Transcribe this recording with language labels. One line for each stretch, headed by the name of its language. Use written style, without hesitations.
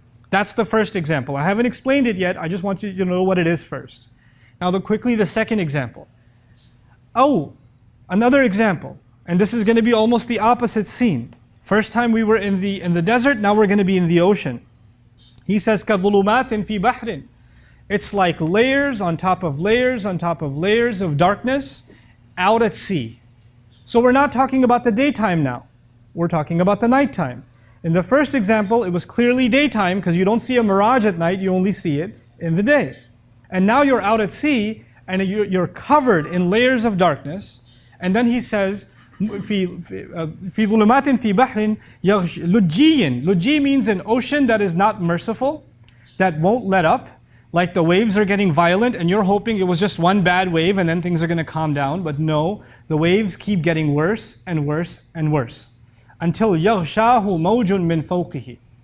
English: That's the first example. I haven't explained it yet. I just want you to know what it is first. Now quickly the second example. Oh, another example. And this is going to be almost the opposite scene. First time we were in the desert, now we're going to be in the ocean. He says,
Arabic: كَظُلُمَاتٍ فِي بَحْرٍ.
English: It's like layers on top of layers on top of layers of darkness out at sea. So we're not talking about the daytime now. We're talking about the nighttime. In the first example, it was clearly daytime because you don't see a mirage at night, you only see it in the day. And now you're out at sea and you're covered in layers of darkness. And then he says,
Arabic: في ظلمات في بحر لجي.
English: Lujji means an ocean that is not merciful, that won't let up. Like the waves are getting violent and you're hoping it was just one bad wave and then things are going to calm down. But no, the waves keep getting worse and worse and worse.
Arabic: Until يَغْشَاهُ مَوْجٌ مِّن فَوْقِهِ.